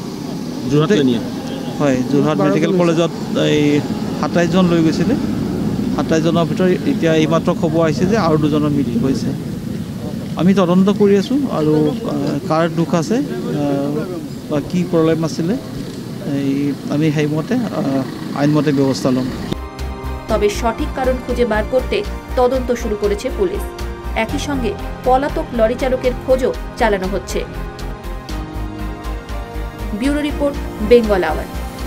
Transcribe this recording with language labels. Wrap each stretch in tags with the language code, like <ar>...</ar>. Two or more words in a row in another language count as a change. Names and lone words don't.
<as>হয়, যোৰহাট মেডিকেল কলেজত এই 27জন লৈ গৈছিলে। 27জনৰ ভিতৰত এতিয়া এইমাত্ৰ খবৰ আহিছে যে আৰু 2জনৰ মৃত্যু হৈছে। আমি তদন্ত কৰি আছোঁ আৰু কাৰ দুখ আছে বা কি প্ৰব্লেম আছিলে আমি সেইমতে আইনমতে ব্যৱস্থা ল'ম।</as> <bn>তবে সঠিক কারণ খুঁজে বার করতে তদন্ত শুরু করেছে পুলিশ। একই সঙ্গে পলাতক লরি চালকের খোঁজও চালানো হচ্ছে।</bn> <en>Bureau report, Bengal Hour.</en>